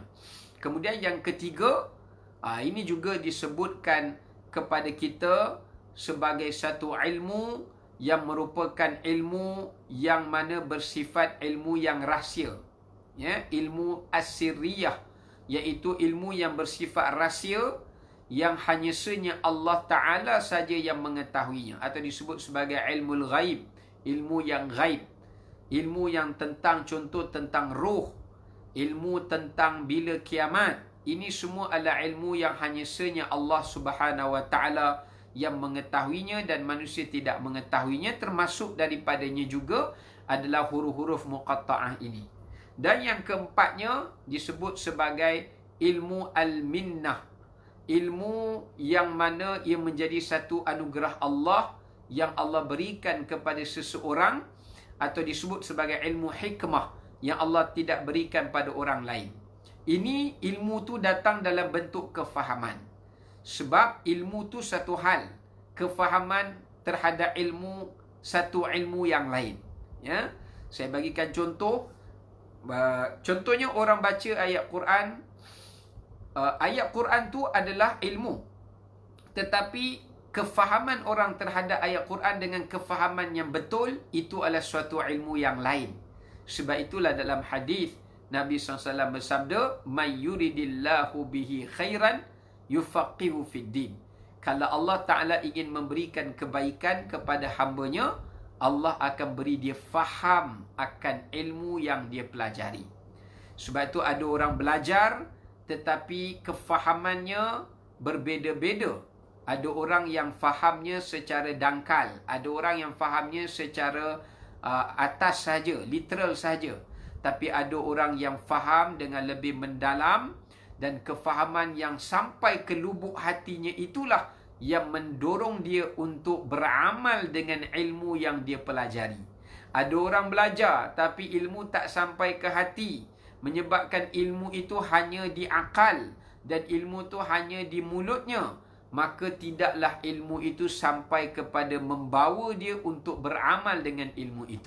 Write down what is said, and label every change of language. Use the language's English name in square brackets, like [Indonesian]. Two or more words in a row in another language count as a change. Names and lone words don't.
[Malay] Kemudian yang ketiga, ini juga disebutkan kepada kita sebagai satu ilmu yang merupakan ilmu yang mana bersifat ilmu yang rahsia, ya, ilmu as-sirriyah, iaitu ilmu yang bersifat rahsia yang hanya senya Allah Ta'ala saja yang mengetahuinya, atau disebut sebagai ilmu ghaib, ilmu yang ghaib, ilmu yang tentang, contoh tentang roh, ilmu tentang bila kiamat. Ini semua adalah ilmu yang hanya senya Allah [Arabic] سبحانه وتعالى [Malay] yang mengetahuinya dan manusia tidak mengetahuinya. Termasuk daripadanya juga adalah huruf-huruf muqatta'ah ini. Dan yang keempatnya disebut sebagai ilmu al-minnah, ilmu yang mana ia menjadi satu anugerah Allah yang Allah berikan kepada seseorang, atau disebut sebagai ilmu hikmah yang Allah tidak berikan pada orang lain. Ini ilmu tu datang dalam bentuk kefahaman. Sebab ilmu tu satu hal, kefahaman terhadap ilmu satu ilmu yang lain. Ya, saya bagikan contoh. Contohnya orang baca ayat Quran. Ayat Quran tu adalah ilmu. Tetapi kefahaman orang terhadap ayat Quran dengan kefahaman yang betul, itu adalah suatu ilmu yang lain. Sebab itulah dalam hadis Nabi SAW bersabda, [Arabic] "من يرد الله به خيرا يفقهه في الدين." [Malay] Kalau Allah Ta'ala ingin memberikan kebaikan kepada hambanya, Allah akan beri dia faham akan ilmu yang dia pelajari. Sebab itu ada orang belajar tetapi kefahamannya berbeza-beza. Ada orang yang fahamnya secara dangkal, ada orang yang fahamnya secara atas saja, literal saja. Tapi ada orang yang faham dengan lebih mendalam, dan kefahaman yang sampai ke lubuk hatinya itulah yang mendorong dia untuk beramal dengan ilmu yang dia pelajari. Ada orang belajar tapi ilmu tak sampai ke hati, menyebabkan ilmu itu hanya di akal dan ilmu itu hanya di mulutnya, maka tidaklah ilmu itu sampai kepada membawa dia untuk beramal dengan ilmu itu.